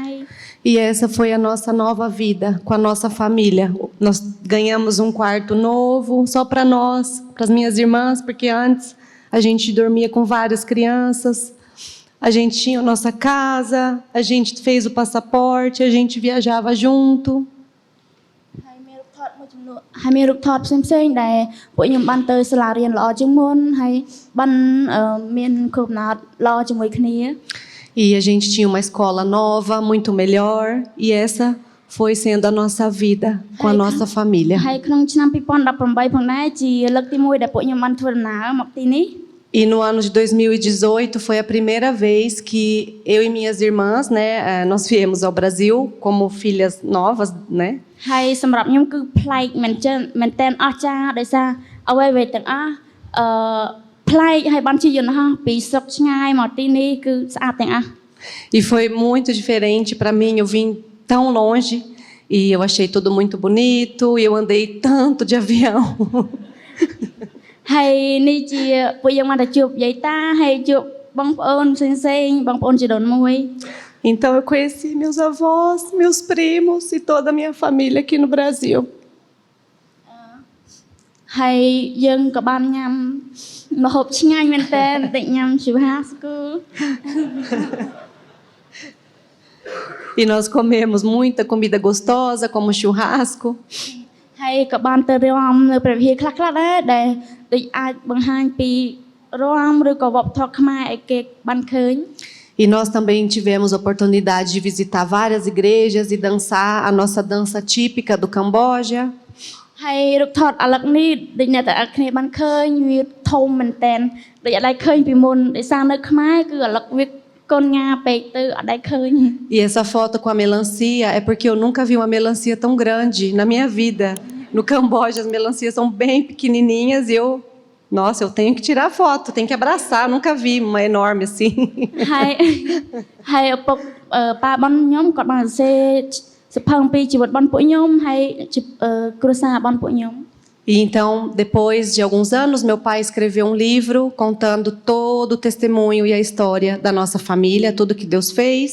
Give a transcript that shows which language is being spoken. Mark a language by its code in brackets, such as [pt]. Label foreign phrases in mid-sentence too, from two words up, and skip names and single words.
[pt] E essa foi a nossa nova vida com a nossa família. Nós ganhamos um quarto novo só para nós, para as minhas irmãs, porque antes a gente dormia com várias crianças. A gente tinha a nossa casa, a gente fez o passaporte, a gente viajava junto. [km] ហើយមានរូបថតមួយចំនួនហើយមានរូបថតផ្សេងៗដែលពួកខ្ញុំបានទៅសាលារៀនល្អជាងមុនហើយបានមានកំណត់ល្អជាមួយគ្នា [pt] E a gente tinha uma escola nova, muito melhor, e essa foi sendo a nossa vida com a nossa família. [km] ហើយក្នុងឆ្នាំ2018ផងដែរជាលើកទី1ដែលពួកខ្ញុំបានធ្វើដំណើរមកទីនេះ [pt] E no ano de 2018 foi a primeira vez que eu e minhas irmãs, né, nós viemos ao Brasil como filhas novas, né? [km] ហើយសម្រាប់ខ្ញុំគឺប្លែកមែនទែនអស្ចារ្យដោយសារអ្វីៗទាំងអស់ប្លែកហើយបានជាយន្តហោះពីស្រុកឆ្ងាយមកទីនេះគឺស្អាតទាំងអស់ [pt] E foi muito diferente para mim, eu vim tão longe e eu achei tudo muito bonito, e eu andei tanto de avião. [km] ហើយនេះជាពួកយើងបានទៅជួបយាយតាហើយជួបបងប្អូនផ្សេងៗបងប្អូនជីដូនមួយ [pt] Então eu conheci meus avós, meus primos e toda a minha família aqui no Brasil. [km] ហើយយើងក៏បានញ៉ាំម្ហូបឆ្ងាញ់មែនតើតិចញ៉ាំ churrasco [pt] E nós comemos muita comida gostosa, como churrasco. [km] ហើយក៏បានទៅរាំនៅព្រះវិហារខ្លះៗដែរដែលដូចអាចបង្ហាញពីរាំឬក៏វប្បធម៌ខ្មែរឲ្យគេបានឃើញ [pt] E nós também tivemos a oportunidade de visitar várias igrejas e dançar a nossa dança típica do Camboja. [km] ហើយរូបថតអាឡឹកនេះដូចអ្នកទាំងអស់គ្នាបានឃើញវាធំមែនតើដូចអត់ដែលឃើញពីមុនដោយសារនៅខ្មែរគឺអាឡឹកវាកូនងាពេកទៅអត់ដែលឃើញ [pt] E essa foto com a melancia é porque eu nunca vi uma melancia tão grande na minha vida. No Camboja as melancias são bem pequenininhas e nossa, eu tenho que tirar foto, tenho que abraçar, nunca vi uma enorme assim. [km] ហើយឪពុកប៉ាបងខ្ញុំគាត់បានសរសេរសិភៅអំពីជីវិតបងពួកខ្ញុំហើយគ្រួសារបងពួកខ្ញុំ [pt] E então, depois de alguns anos, meu pai escreveu um livro contando todo o testemunho e a história da nossa família, tudo que Deus fez.